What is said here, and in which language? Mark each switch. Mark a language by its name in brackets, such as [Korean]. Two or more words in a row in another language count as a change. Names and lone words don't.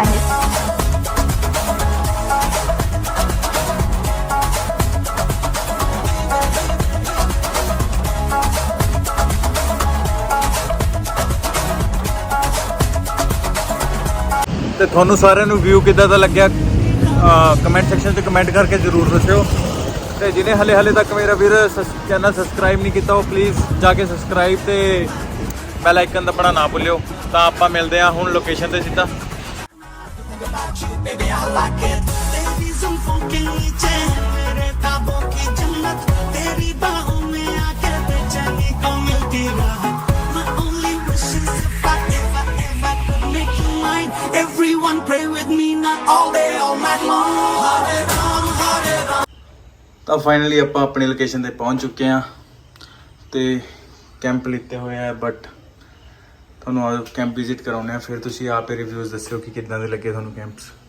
[Punjabi] ਤੇ ਤੁਹਾਨੂੰ ਸਾਰਿਆਂ ਨੂੰ ਵਿਊ ਕਿੱਦਾਂ ਦਾ ਲੱਗਿਆ [English] comment section [Punjabi] 'ਚ ਕਮੈਂਟ ਕਰਕੇ ਜ਼ਰੂਰ ਦੱਸਿਓ। ਤੇ ਜਿਹਨੇ ਹਲੇ ਤੱਕ ਮੇਰਾ ਵੀਰ ਚੈਨਲ ਸਬਸਕ੍ਰਾਈਬ ਨਹੀਂ ਕੀਤਾ, ਉਹ ਪਲੀਜ਼ ਜਾ ਕੇ ਸਬਸਕ੍ਰਾਈਬ ਤੇ [English] bell icon [Punjabi] ਦਬਾਉਣਾ ਨਾ ਭੁੱਲਿਓ। ਤਾਂ ਆਪਾਂ ਮਿਲਦੇ ਹਾਂ ਹੁਣ ਲੋਕੇਸ਼ਨ ਤੇ ਸਿੱਧਾ। [English] Baby, I like it. [Hindi] तेरी जुल्फों के नीचे है मेरे ख्वाबों की जन्नत. तेरी बाहों में आके बेचैनी को मिलती राहत. [English] My only wish is if I ever could make you mine. Everyone pray with me, not all day, all night long. [Hindi] Hare Ram, Hare Ram. [Punjabi] ਤਾਂ ਫਾਈਨਲੀ ਆਪਾਂ ਆਪਣੀ ਲੋਕੇਸ਼ਨ ਤੇ ਪਹੁੰਚ ਚੁੱਕੇ ਹਾਂ ਤੇ ਕੈਂਪ ਲਿੱਤੇ ਹੋਏ ਆ, ਬਟ ਤੁਹਾਨੂੰ ਆ [English] camp visit [Punjabi] ਕਰਾਉਂਦੇ ਆ, ਫਿਰ ਤੁਸੀਂ ਆਪ ਹੀ ਰਿਵਿਊਜ਼ ਦੱਸਿਓ ਕਿ ਕਿੱਦਾਂ ਦੇ ਲੱਗੇ ਤੁਹਾਨੂੰ ਕੈਂਪਸ।